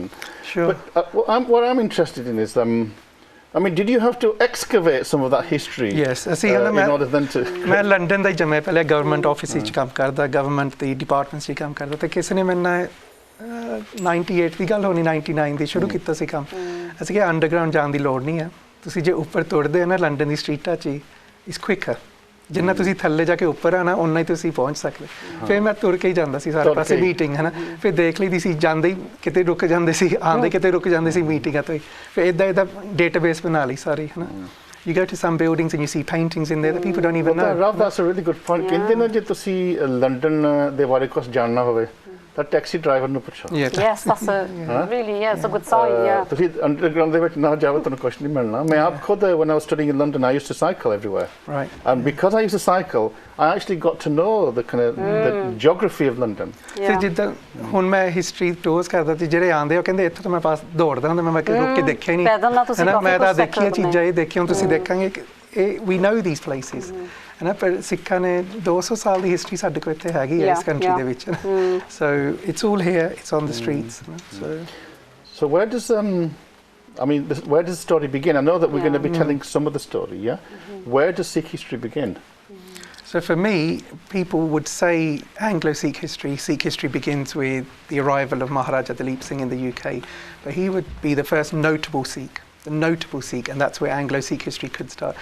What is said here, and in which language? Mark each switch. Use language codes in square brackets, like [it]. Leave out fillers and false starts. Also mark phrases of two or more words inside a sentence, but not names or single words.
[en] Sure. But what I'm interested in is, I mean, did you have to excavate some of that history? Yes. In order then to... [pa] मैं लंदन ਦਾ ਜੰਮਿਆ ਪਹਿਲੇ [en] government office [pa] ਵਿੱਚ ਕੰਮ ਕਰਦਾ ਗਵਰਨਮੈਂਟ ਦੀ ਡਿਪਾਰਟਮੈਂਟ 'ਚ ਕੰਮ ਕਰਦਾ ਤੇ ਕਿਸੇ ਨੇ ਮੈਨੂੰ 98 ਦੀ ਗੱਲ ਹੋਣੀ 99 ਦੀ ਸ਼ੁਰੂ ਕੀਤਾ ਸੀ ਕੰਮ ਅਸੀਂ ਕਿ ਅੰਡਰਗਰਾਉਂਡ ਜਾਣ ਦੀ ਲੋੜ ਨਹੀਂ ਹੈ ਤੁਸੀਂ ਜੇ ਉੱਪਰ ਤੁਰਦੇ ਹੋ ਨਾ ਲੰਡਨ ਦੀ ਸਟਰੀਟਾਂ 'ਚ ਇਸ ਕੁਇਕਰ ਜਿੰਨਾ ਤੁਸੀਂ ਥੱਲੇ ਜਾ ਕੇ ਉੱਪਰ ਆਣਾ ਉਨਾ ਹੀ ਤੁਸੀਂ ਪਹੁੰਚ ਸਕਦੇ ਫਿਰ ਮੈਂ ਤੁਰ ਕੇ ਹੀ ਜਾਂਦਾ ਸੀ ਸਾਰੇ ਪਾਸੇ ਮੀਟਿੰਗ ਹੈ ਨਾ ਫਿਰ ਦੇਖ ਲਈਦੀ ਸੀ ਜਾਂਦੇ ਹੀ ਕਿਤੇ ਰੁਕ ਜਾਂਦੇ ਸੀ ਆਉਂਦੇ ਕਿਤੇ ਰੁਕ ਜਾਂਦੇ ਸੀ ਮੀਟਿੰਗਾਂ ਤੋਂ ਹੀ ਫਿਰ ਇੱਦਾਂ ਡੇਟਾਬੇਸ ਬਣਾ ਲਈ ਸਾਰੀ ਹੈ ਨਾ [en] You go to some buildings and you see paintings in there that people don't even know. Rav, that's a really good point. [pa] ਕਹਿੰਦੇ ਨਾ ਜੇ ਤੁਸੀਂ ਲੰਡਨ ਦੇ ਬਾਰੇ ਕੁਝ ਜਾਣਨਾ ਹੋਵੇ ਤਾਂ ਟੈਕਸੀ ਡਰਾਈਵਰ ਨੂੰ ਪੁੱਛੋ [en] yes that's a really it's a good sign [pa] ਤੁਸੀਂ ਅੰਡਰਗਰਾਉਂਡ ਦੇ ਵਿੱਚ ਨਾ ਜਾਓ ਤੁਹਾਨੂੰ ਕੁਝ ਨਹੀਂ ਮਿਲਣਾ ਮੈਂ ਆਪ ਖੁਦ [en] when I was studying in London I used to cycle everywhere right and because I used to cycle I actually got to know the kind of the geography of London [pa] ਤੇ ਜਿੱਦਾਂ ਹੁਣ ਮੈਂ [en] history tours [pa] ਕਰਦਾ ਤੇ ਜਿਹੜੇ ਆਉਂਦੇ ਉਹ ਕਹਿੰਦੇ ਇੱਥੇ ਤਾਂ ਮੈਂ ਪਾਸ ਦੌੜਦਾ ਹੁੰਦਾ ਮੈਂ ਰੁਕ ਕੇ ਦੇਖਿਆ ਹੀ ਨਹੀਂ ਮੈਂ ਤਾਂ ਦੇਖੀਆਂ ਚੀਜ਼ਾਂ ਇਹ ਦੇਖੀਆਂ ਤੁਸੀਂ ਦੇਖਾਂਗੇ ਇਹ [en] we know these places [pa] ਹੈ ਨਾ ਪਰ ਸਿੱਖਾਂ ਨੇ 200 ਸਾਲ ਦੀ ਹਿਸਟਰੀ ਸਾਡੇ ਕੋਲ ਇੱਥੇ ਹੈਗੀ ਹੈ ਇਸ ਕੰਟਰੀ ਦੇ ਵਿੱਚ [en] so it's all here it's on the streets so where does I mean where does the story begin I know that we're going to be telling some of the story where does Sikh history begin So for me, people would say Anglo-Sikh history begins with the arrival of Maharaja Dalip Singh in the UK, but he would be the first notable Sikh, and that's where Anglo-Sikh history could start.